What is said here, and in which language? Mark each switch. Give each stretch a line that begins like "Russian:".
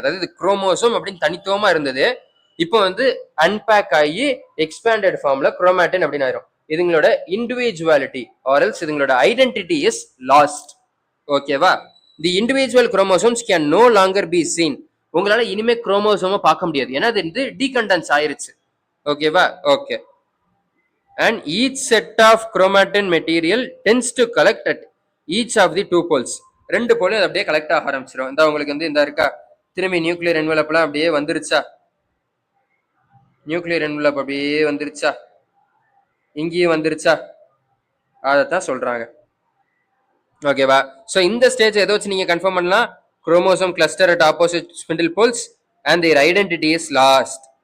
Tamil: அதாவது இது குரோமோசோம் அப்படின்னு தனித்துவமா இருந்தது, இப்போ வந்து அன்பேக் ஆகி எக்ஸ்பேண்டட் ஃபார்ம்ல குரோமாட்டின் அப்படின்னு ஆயிரும்.
English: இதுங்களோட individuality or else இதுங்களோட identity is lost. ஓகேவா? The individual chromosomes can no longer be seen.
Tamil: உங்களால இனிமே குரோமோசோமை பார்க்க முடியாது, ஏன்னா அது வந்து டீகண்டென்ஸ் ஆயிருச்சு. ஓகேவா?
English: Okay, and each set of chromatin material tends to collect at each of the 2 poles.
Tamil: 2 போல் அப்படியே கலெக்ட் ஆக ஆரம்பிச்சிடும். இந்த உங்களுக்கு வந்து இந்த இருக்கா திரும்பி நியூக்ளியர் என்வலப்லாம் அப்படியே வந்துருச்சா? நியூக்ளியர் என்வலப் அப்படியே வந்துருச்சா? இங்கேயும் வந்துருச்சா? அதைத்தான் சொல்றாங்க. ஓகேவா? ஸோ இந்த ஸ்டேஜ் எதை வச்சு நீங்க கன்ஃபார்ம் பண்ணலாம்?
English: Chromosome cluster at opposite spindle poles and their identity is lost.